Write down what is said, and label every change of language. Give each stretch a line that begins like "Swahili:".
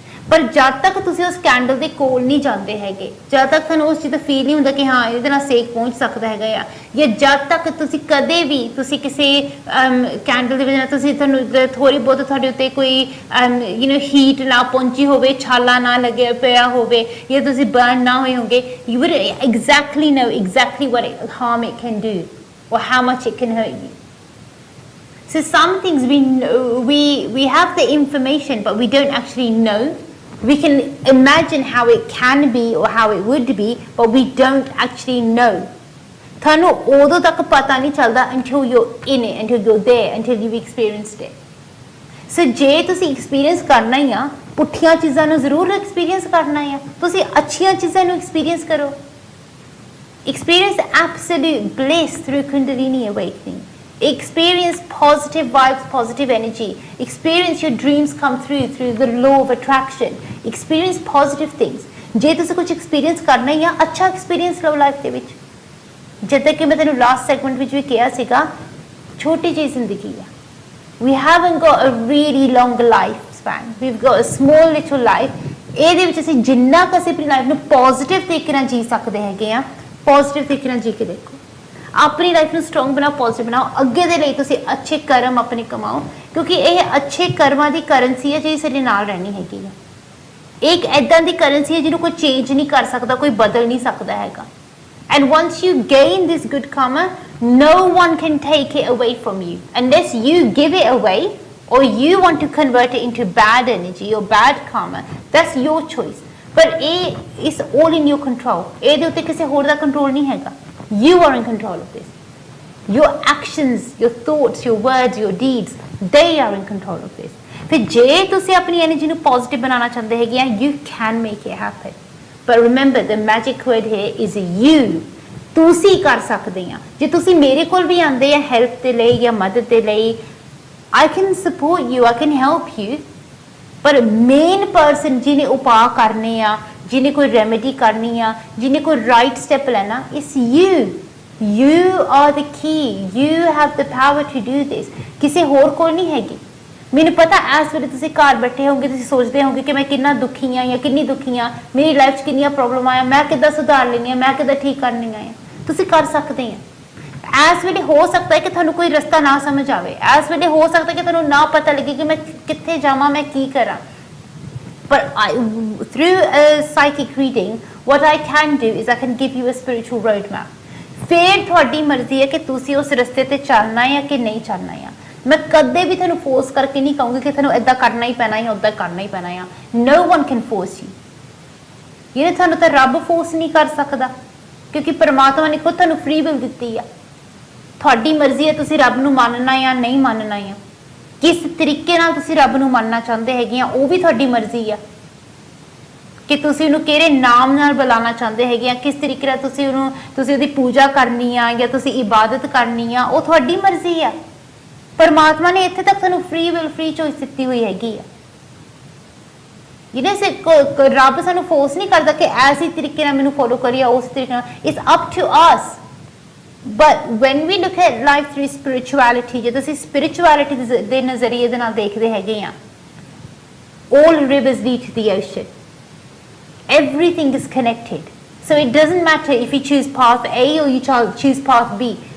Punjabi: ਪਰ ਜਦ ਤੱਕ ਤੁਸੀਂ ਉਸ ਕੈਂਡਲ ਦੇ ਕੋਲ ਨਹੀਂ ਜਾਂਦੇ ਹੈਗੇ ਜਦ ਤੱਕ ਤੁਹਾਨੂੰ ਉਸ ਚੀਜ਼ ਦਾ ਫੀਲ ਨਹੀਂ ਹੁੰਦਾ ਕਿ ਹਾਂ ਇਹਦੇ ਨਾਲ ਸੇਕ ਪਹੁੰਚ ਸਕਦਾ ਹੈਗਾ ਆ ਜਾਂ ਜਦ ਤੱਕ ਤੁਸੀਂ ਕਦੇ ਵੀ ਤੁਸੀਂ ਕਿਸੇ ਕੈਂਡਲ ਦੇ ਵਿੱਚ ਤੁਸੀਂ ਤੁਹਾਨੂੰ ਥੋੜੀ ਬਹੁਤ ਤੁਹਾਡੇ ਉੱਤੇ ਕੋਈ ਹੀਟ ਨਾ ਪਹੁੰਚੀ ਹੋਵੇ ਛਾਲਾ ਨਾ ਲੱਗਿਆ ਪਿਆ ਹੋਵੇ ਜਾਂ ਤੁਸੀਂ ਬਰਨ ਨਾ ਹੋਏ ਹੋਗੇ
English: you would exactly know exactly what harm it can do or how much it can hurt you So some things we have the information, but we don't actually know. We can imagine how it can be or how it would be, but we don't actually know.
Punjabi: ਤੁਹਾਨੂੰ ਉਦੋਂ ਤੱਕ ਪਤਾ ਨਹੀਂ ਚੱਲਦਾ
English: until you're in it, until you're there, until you've experienced it.
Punjabi: So ਜੇ ਤੁਸੀਂ experience ਕਰਨਾ ਹੀ ਆ, ਪੁੱਠੀਆਂ ਚੀਜ਼ਾਂ ਨੂੰ ਜ਼ਰੂਰ ਐਕਸਪੀਰੀਅੰਸ ਕਰਨਾ ਆ, ਤੁਸੀਂ ਅੱਛੀਆਂ ਚੀਜ਼ਾਂ ਨੂੰ ਐਕਸਪੀਰੀਅੰਸ ਕਰੋ.
English: Experience absolute bliss through Kundalini awakening. Experience positive vibes, positive energy. Experience your dreams come through the law of attraction. Experience positive things.
Punjabi: ਜੇ ਤੁਸੀਂ ਕੁਝ ਐਕਸਪੀਰੀਅੰਸ ਕਰਨਾ ਹੀ ਆ, ਅੱਛਾ ਐਕਸਪੀਰੀਅੰਸ ਲਓ ਲਾਈਫ ਦੇ ਵਿੱਚ. ਜਿੱਦਾਂ ਕਿ ਮੈਂ ਤੈਨੂੰ ਲਾਸਟ ਸੈਗਮੈਂਟ ਵਿੱਚ ਵੀ ਕਿਹਾ ਸੀਗਾ, ਛੋਟੀ ਜਿਹੀ ਜ਼ਿੰਦਗੀ ਆ.
English: We haven't got a really long lifespan. We've got a small little life.
Punjabi: ਇਹਦੇ ਵਿੱਚ ਅਸੀਂ ਜਿੰਨਾ ਕੁ ਅਸੀਂ ਆਪਣੀ ਲਾਈਫ ਨੂੰ ਪੋਜ਼ਿਟਿਵ ਤਰੀਕੇ ਨਾਲ ਜੀ ਸਕਦੇ ਹੈਗੇ ਆ, ਪੋਜ਼ਿਟਿਵ ਤਰੀਕੇ ਨਾਲ ਜੀ ਕੇ ਦੇਖੋ. ਆਪਣੀ ਲਾਈਫ ਨੂੰ ਸਟਰੋਂਗ ਬਣਾਓ, ਪੋਜ਼ਿਟਿਵ ਬਣਾਓ. ਅੱਗੇ ਦੇ ਲਈ ਤੁਸੀਂ ਅੱਛੇ ਕਰਮ ਆਪਣੇ ਕਮਾਓ, ਕਿਉਂਕਿ ਇਹ ਅੱਛੇ ਕਰਮਾਂ ਦੀ ਕਰੰਸੀ ਹੈ ਜਿਹੜੀ ਸਾਡੇ ਨਾਲ ਰਹਿਣੀ ਹੈਗੀ ਆ. ਇੱਕ ਐਦਾਂ ਦੀ ਕਰੰਸੀ ਹੈ ਜਿਹਨੂੰ ਕੋਈ ਚੇਂਜ ਨਹੀਂ ਕਰ ਸਕਦਾ, ਕੋਈ ਬਦਲ ਨਹੀਂ ਸਕਦਾ ਹੈਗਾ.
English: And once you gain this good karma, no one can take it away from you unless you give it away or you want to convert it into bad energy or bad karma. That's your choice. But it's all in your control.
Punjabi: ਇਹਦੇ ਉੱਤੇ ਕਿਸੇ ਹੋਰ ਦਾ control ਨਹੀਂ ਹੈਗਾ.
English: You are in control of this. Your actions, your thoughts, your words, your deeds, they are in control of this.
Punjabi: ਫਿਰ ਜੇ ਤੁਸੀਂ ਆਪਣੀ ਐਨਰਜੀ ਨੂੰ ਪੋਜ਼ਿਟਿਵ ਬਣਾਉਣਾ ਚਾਹੁੰਦੇ ਹੈਗੇ ਆ,
English: you can make it happen. But remember, the magic word here is you.
Punjabi: ਤੁਸੀਂ ਕਰ ਸਕਦੇ ਆ. ਜੇ ਤੁਸੀਂ ਮੇਰੇ ਕੋਲ ਵੀ ਆਉਂਦੇ ਆ ਹੈਲਪ ਦੇ ਲਈ ਜਾਂ ਮਦਦ ਦੇ ਲਈ,
English: I can support you, I can help you.
Punjabi: ਪਰ ਮੇਨ ਪਰਸਨ ਜਿਹਨੇ ਉਪਾਅ ਕਰਨੇ ਆ, ਜਿਹਨੇ ਕੋਈ ਰੈਮੇਡੀ ਕਰਨੀ ਆ, ਜਿਹਨੇ ਕੋਈ ਰਾਈਟ ਸਟੈਪ ਲੈਣਾ,
English: it's you. You are the key. You have the power to do this.
Punjabi: ਕਿਸੇ ਹੋਰ ਕੋਲ ਨਹੀਂ ਹੈਗੀ. ਮੈਨੂੰ ਪਤਾ ਇਸ ਵੇਲੇ ਤੁਸੀਂ ਘਰ ਬੈਠੇ ਹੋਗੇ, ਤੁਸੀਂ ਸੋਚਦੇ ਹੋਗੇ ਕਿ ਮੈਂ ਕਿੰਨਾ ਦੁਖੀ ਆ ਜਾਂ ਕਿੰਨੀ ਦੁਖੀ ਆ, ਮੇਰੀ ਲਾਈਫ 'ਚ ਕਿੰਨੀਆਂ ਪ੍ਰੋਬਲਮ ਆਇਆ, ਮੈਂ ਕਿੱਦਾਂ ਸੁਧਾਰ ਲੈਣੀ ਆ, ਮੈਂ ਕਿੱਦਾਂ ਠੀਕ ਕਰਨੀਆਂ ਆ. ਤੁਸੀਂ ਕਰ ਸਕਦੇ ਆ. ਇਸ ਵੇਲੇ ਹੋ ਸਕਦਾ ਹੈ ਕਿ ਤੁਹਾਨੂੰ ਕੋਈ ਰਸਤਾ ਨਾ ਸਮਝ ਆਵੇ. ਇਸ ਵੇਲੇ ਹੋ ਸਕਦਾ ਕਿ ਤੁਹਾਨੂੰ ਨਾ ਪਤਾ ਲੱਗੇ ਕਿ ਮੈਂ ਕਿੱਥੇ ਜਾਵਾਂ, ਮੈਂ ਕੀ ਕਰਾਂ.
English: But through a psychic reading, what I can do is I can give you a spiritual roadmap.
Punjabi: ਫਿਰ ਤੁਹਾਡੀ ਮਰਜ਼ੀ ਹੈ ਕਿ ਤੁਸੀਂ ਉਸ ਰਸਤੇ ਤੇ ਚੱਲਣਾ ਹੈ ਕਿ ਨਹੀਂ ਚੱਲਣਾ ਹੈ. ਮੈਂ ਕਦੇ ਵੀ ਤੁਹਾਨੂੰ ਫੋਰਸ ਕਰਕੇ ਨਹੀਂ ਕਹੂੰਗੀ ਕਿ ਤੁਹਾਨੂੰ ਇੱਦਾਂ ਕਰਨਾ ਹੀ ਪੈਣਾ ਹੈ, ਉੱਦਾਂ ਕਰਨਾ ਹੀ ਪੈਣਾ ਆ.
English: No one can force you.
Punjabi: ਇਹਨੇ ਤੁਹਾਨੂੰ ਤਾਂ ਰੱਬ ਫੋਰਸ ਨਹੀਂ ਕਰ ਸਕਦਾ, ਕਿਉਂਕਿ ਪਰਮਾਤਮਾ ਨੇ ਖੁਦ ਤੁਹਾਨੂੰ ਫ੍ਰੀ ਵਿਲ ਦਿੱਤੀ ਆ. ਤੁਹਾਡੀ ਮਰਜ਼ੀ ਹੈ ਤੁਸੀਂ ਰੱਬ ਨੂੰ ਮੰਨਣਾ ਜਾਂ ਨਹੀਂ ਮੰਨਣਾ ਆ. ਕਿਸ ਤਰੀਕੇ ਨਾਲ ਤੁਸੀਂ ਰੱਬ ਨੂੰ ਮੰਨਣਾ ਚਾਹੁੰਦੇ ਹੈਗੇ ਆ, ਉਹ ਵੀ ਤੁਹਾਡੀ ਮਰਜ਼ੀ ਆ. ਕਿ ਤੁਸੀਂ ਉਹਨੂੰ ਕਿਹੜੇ ਨਾਮ ਨਾਲ ਬੁਲਾਉਣਾ ਚਾਹੁੰਦੇ ਹੈਗੇ ਆ, ਕਿਸ ਤਰੀਕੇ ਨਾਲ ਤੁਸੀਂ ਉਹਦੀ ਪੂਜਾ ਕਰਨੀ ਆ ਜਾਂ ਤੁਸੀਂ ਇਬਾਦਤ ਕਰਨੀ ਆ, ਉਹ ਤੁਹਾਡੀ ਮਰਜ਼ੀ ਆ. ਪਰਮਾਤਮਾ ਨੇ ਇੱਥੇ ਤੱਕ ਤੁਹਾਨੂੰ ਫ੍ਰੀ ਵਿਲ, ਫ੍ਰੀ ਚੋਇਸ ਦਿੱਤੀ ਹੋਈ ਹੈਗੀ ਆ. ਜਿਹਨੇ ਰੱਬ ਸਾਨੂੰ ਫੋਰਸ ਨਹੀਂ ਕਰਦਾ ਕਿ ਐਸੀ ਤਰੀਕੇ ਨਾਲ ਮੈਨੂੰ ਫੋਲੋ ਕਰੀਏ, ਉਸ ਤਰੀਕੇ ਨਾਲ.
English: It's up to us. But when we look at life through spirituality,
Punjabi: ਜੇ ਤੁਸੀਂ spirituality ਦੇ ਨਜ਼ਰੀਏ ਦੇ ਨਾਲ ਦੇਖਦੇ ਹੈਗੇ ਆ,
English: all rivers lead to the ocean. Everything is connected. So it doesn't matter if you choose path A or you choose path B.